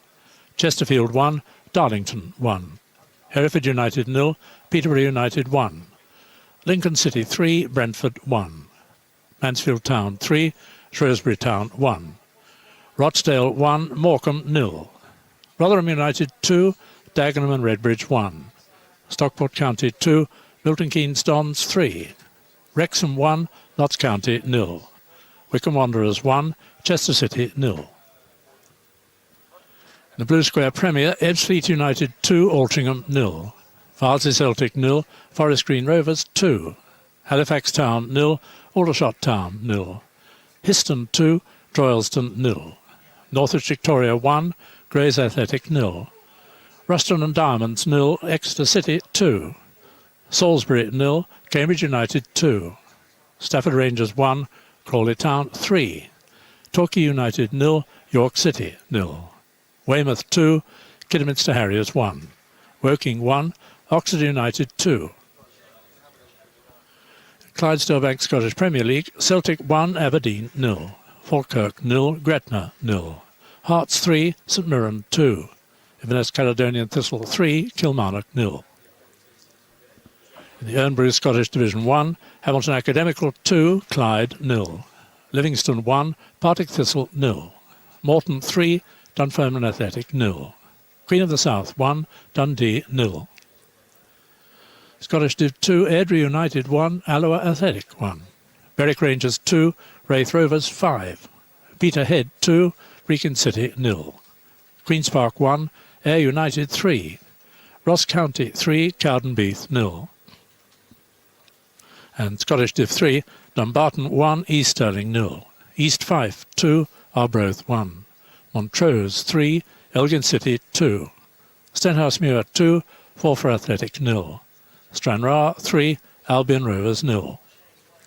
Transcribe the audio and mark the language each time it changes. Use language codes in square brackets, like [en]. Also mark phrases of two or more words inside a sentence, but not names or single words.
[en] Chesterfield 1, Darlington 1. Hereford United 0, Peterborough United 1. Lincoln City 3, Brentford 1. Mansfield Town 3, Shrewsbury Town 1. Rochdale 1, Morecambe 0. Rotherham United 2, Dagenham and Redbridge 1. Stockport County 2, Milton Keynes Dons 3. Wrexham 1, Notts County 0. Wycombe Wanderers 1, Chester City 0. The Blue Square Premier, Ebbsfleet United 2, Altrincham 0. Farnsley Celtic 0, Forest Green Rovers 2. Halifax Town 0, Aldershot Town 0. Histon 2, Droylsden 0. Northwich Victoria 1, Grays Athletic 0. Ruston and Diamonds 0, Exeter City 2. Salisbury 0, Cambridge United 2. Stafford Rangers 1, Crawley Town 3. Torquay United 0, York City 0. Weymouth 2, Kidderminster Harriers 1. Woking 1, Oxford United 2. Clydesdale Bank Scottish Premier League, Celtic 1, Aberdeen 0. Falkirk 0, Gretna 0. Hearts 3, St Mirren 2. Inverness Caledonian Thistle 3, Kilmarnock 0. In the Ernbury Scottish Division 1, Hamilton Academical 2, Clyde 0. Livingston 1, Partick Thistle 0. Morton 3, Dunfermline Athletic 0. Queen of the South 1, Dundee 0. Scottish Div 2, Airdrie United 1, Alloa Athletic 1. Berwick Rangers 2, Wraith Rovers 5. Peterhead 2, Brecon City 0. Queen's Park 1, Ayr United 3. Ross County 3, Cowdenbeath 0. And Scottish Div 3, Dumbarton 1, East Stirling 0. East Fife 2, Arbroath 1. Montrose 3, Elgin City 2. Stenhousemuir 2, Forfar Athletic 0. Stranraer 3, Albion Rovers 0.